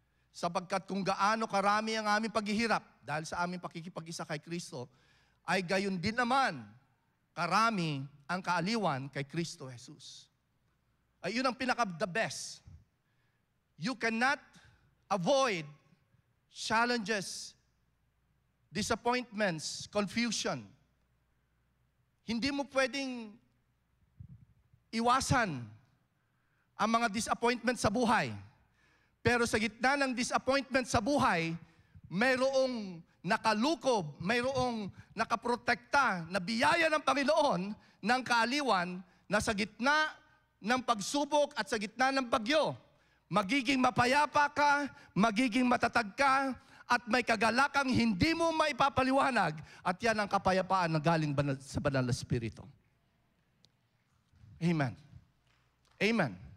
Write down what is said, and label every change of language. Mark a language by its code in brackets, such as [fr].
[tl] Sapagkat kung gaano karami ang aming paghihirap dahil sa aming pakikipag-isa kay Kristo, ay gayon din naman karami ang kaaliwan kay Kristo Jesus. Ay yun ang pinaka-the best. [en] You cannot avoid challenges, disappointments, confusion. [tl] Hindi mo pwedeng iwasan ang mga disappointments sa buhay. Pero sa gitna ng disappointment sa buhay, mayroong nakalukob, mayroong nakaprotekta na biyaya ng Panginoon ng kaaliwan na sa gitna ng pagsubok at sa gitna ng bagyo, magiging mapayapa ka, magiging matatag ka, at may kagalakang hindi mo maipapaliwanag, at yan ang kapayapaan na galing sa Banal na Espiritu. Amen. Amen.